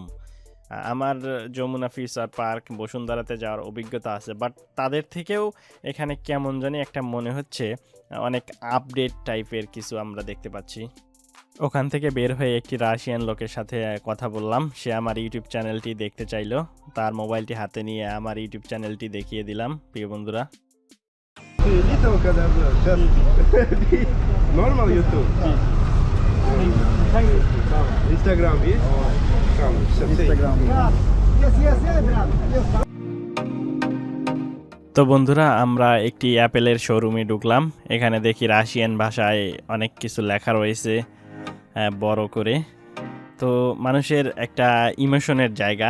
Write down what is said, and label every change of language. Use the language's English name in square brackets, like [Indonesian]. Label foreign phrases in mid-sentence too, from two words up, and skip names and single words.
[Bangla] আমার যমুনা ফিউচার পার্ক, বসুন্ধরাতে যাওয়ার অভিজ্ঞতা আছে, বাট তাদের থেকেও এখানে কেমন জানি একটা মনে হচ্ছে অনেক আপডেট টাইপের কিছু আমরা দেখতে পাচ্ছি। ওখান থেকে বের হয়ে একটি রাশিয়ান লোকের সাথে কথা বললাম, সে আমার ইউটিউব চ্যানেলটি দেখতে চাইলো, তার মোবাইলটি হাতে নিয়ে আমার ইউটিউব চ্যানেলটি দেখিয়ে দিলাম প্রিয় বন্ধুরা। [English] Normal YouTube. [Russian] Instagram есть? Instagram. [Bangla] তো বন্ধুরা, আমরা একটি অ্যাপেলের শোরুমে ঢুকলাম। এখানে দেখি রাশিয়ান ভাষায় অনেক কিছু লেখা রয়েছে বড় করে। তো মানুষের একটা ইমোশনের জায়গা।